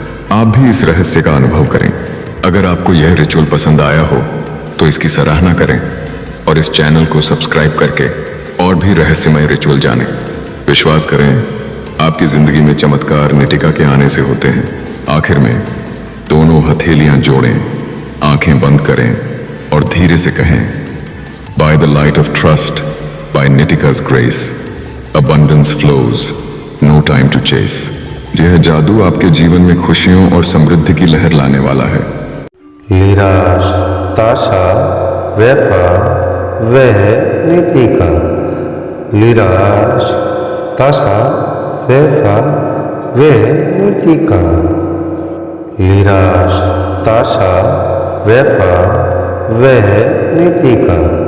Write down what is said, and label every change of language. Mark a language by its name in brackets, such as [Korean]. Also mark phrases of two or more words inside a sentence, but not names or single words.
[Hindi] आप भी इस रहस्य का अनुभव करें। अगर आपको यह रिचुअल पसंद आया हो तो इसकी सराहना करें और इस चैनल को सब्सक्राइब करके और भी रहस्यमय रिचुअल जानें। विश्वास करें, आपकी जिंदगी में चमत्कार नीतिका के आने से होते हैं। आखिर में दोनों हथेलियां जोड़ें, आंखें बंद करें और धीरे से कहें, [English] by the light of trust, by Neetika's grace, abundance flows, no time to chase. [Hindi] यह जादू आपके जीवन में खुशियों और समृद्धि की लहर लाने वाला है। लिराश ताशा वेफा वह नीतिका। लिराश ताशा वेफा वह नीतिका। लिराश ताशा वेफा वह नीतिका।